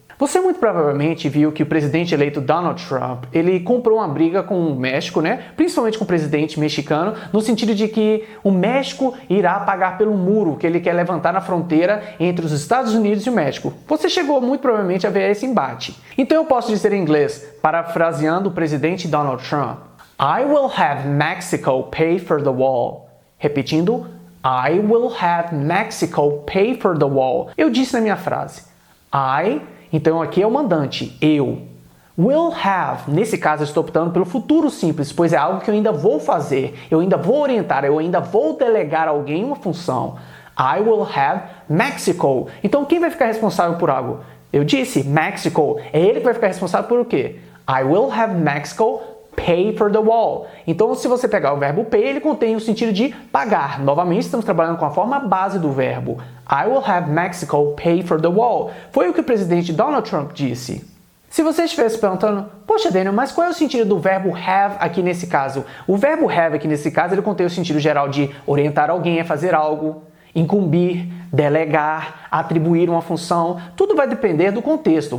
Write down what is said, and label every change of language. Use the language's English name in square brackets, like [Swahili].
[Portuguese] Você muito provavelmente viu que o presidente eleito Donald Trump, ele comprou uma briga com o México, principalmente com o presidente mexicano, no sentido de que o México irá pagar pelo muro que ele quer levantar na fronteira entre os Estados Unidos e o México. Você chegou muito provavelmente a ver esse embate. Então eu posso dizer em inglês, parafraseando o presidente Donald Trump, [English] I will have Mexico pay for the wall. [Portuguese] Repetindo, [English] I will have Mexico pay for the wall. [Portuguese] Eu disse na minha frase, então aqui é o mandante, eu. [English] Will have, [Portuguese] nesse caso eu estou optando pelo futuro simples, pois é algo que eu ainda vou fazer, eu ainda vou orientar, eu ainda vou delegar a alguém uma função. [English] I will have Mexico. [Portuguese] Então quem vai ficar responsável por algo? Eu disse, Mexico. É ele que vai ficar responsável por o quê? [English] I will have Mexico pay for the wall. [Portuguese] Então, se você pegar o verbo pay, ele contém o sentido de pagar. Novamente, estamos trabalhando com a forma base do verbo. [English] I will have Mexico pay for the wall. [Portuguese] Foi o que o presidente Donald Trump disse. Se você estivesse perguntando, poxa, Daniel, mas qual é o sentido do verbo have aqui nesse caso? O verbo have aqui nesse caso, ele contém o sentido geral de orientar alguém a fazer algo, incumbir, delegar, atribuir uma função, tudo vai depender do contexto.